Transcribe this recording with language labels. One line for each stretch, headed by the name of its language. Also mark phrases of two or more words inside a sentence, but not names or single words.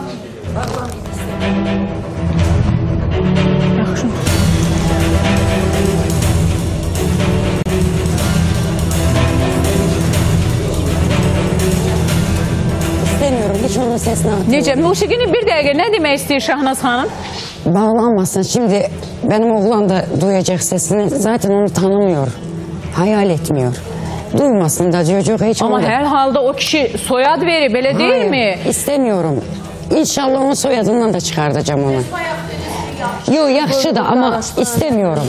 Turkish: İstemiyorum, hiç onun sesini atmıyorum.
Azerbaijani: Necə? Musiqini bir dəqiqə nə demək istəyir Şahnaz xanım? Bağlanmasın.
Turkish: Şimdi benim oğlan da duyacak sesini. Zaten onu tanımıyor. Hayal etmiyor. Duymasın da çocuk hiç. Ama her halde o kişi soyad verip öyle değil mi? İstemiyorum. İnşallah onun soyadından da çıkartacağım onu. Yok
Azerbaijani: yaxşı da
Turkish: ama istemiyorum.